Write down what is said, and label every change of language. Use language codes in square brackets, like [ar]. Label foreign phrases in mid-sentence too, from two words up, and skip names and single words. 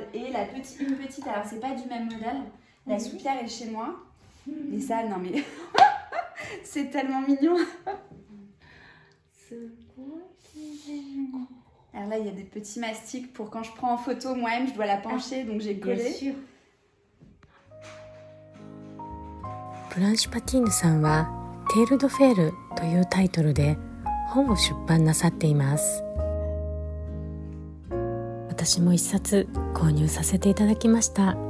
[fr] Et une petite, alors c'est pas du même modèle, la soupière est chez moi. Et ça, non mais, c'est tellement mignon. Alors là, il y a des petits mastiques pour quand je prends en photo, moi-même, je dois la pencher, donc j'ai collé. Bien sûr. [ja] ブランシュ・パティーヌさんはテール・ド・フェールというタイトルで本を出版なさっています。私も一冊購入させていただきました。